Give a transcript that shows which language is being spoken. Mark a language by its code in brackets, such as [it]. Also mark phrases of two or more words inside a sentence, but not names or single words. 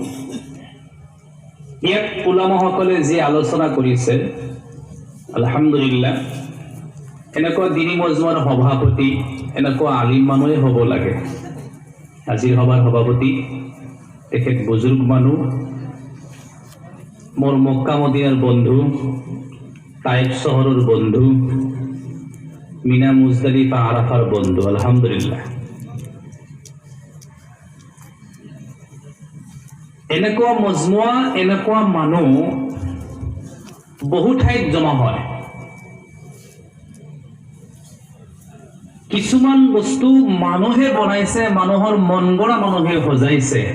[as] ইয়াত উলামাসকলে যি আলোচনা কৰিছে আলহামদুলিল্লাহ এনেকুৱা দিনী মজমাৰ সভাপতি এনেকুৱা আলিম মানুহে হ'ব লাগে আজিৰ সভাৰ সভাপতি তেখেত বুজুৰ্গ মানুহ মোৰ মক্কা মদিনাৰ বন্ধু তাইফ শহরের বন্ধু, মিনা মুজদালিফা আরাফার বন্ধু, আলহামদুলিল্লাহ। এনেকুৱা মজমুৱা, এনেকুৱা মানুহ বহু ঠাইত জমা হয়। কিছুমান বস্তু মানুহে বনাইছে, মানুহৰ মন গঢ়া মানুহে সজাইছে।